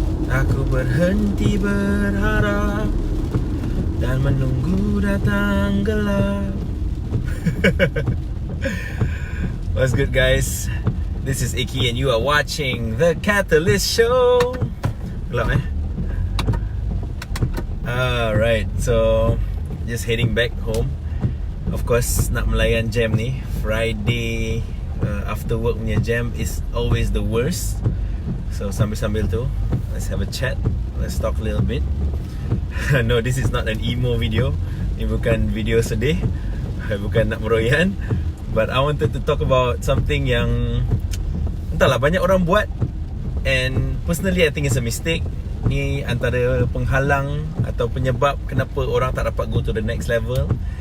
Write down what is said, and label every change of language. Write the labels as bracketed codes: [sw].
[ms] Aku berhenti berharap dan menunggu datang gelap. [en] What's good, guys? This is Iki and you are watching The Catalyst Show. Gelap Alright, so just heading back home. Of course, [ms] nak melayan jam ni [en] Friday after work [ms] punya jam [en] is always the worst. So [ms] sambil-sambil tu, [en] let's have a chat. Let's talk a little bit. No, this is not an emo video. [ms] Ini bukan video sedih, bukan nak meroyan. [en] But I wanted to talk about something [ms] yang entahlah, banyak orang buat. [en] And personally I think it's a mistake. [ms] Ni antara penghalang atau penyebab kenapa orang tak dapat [en] go to the next level.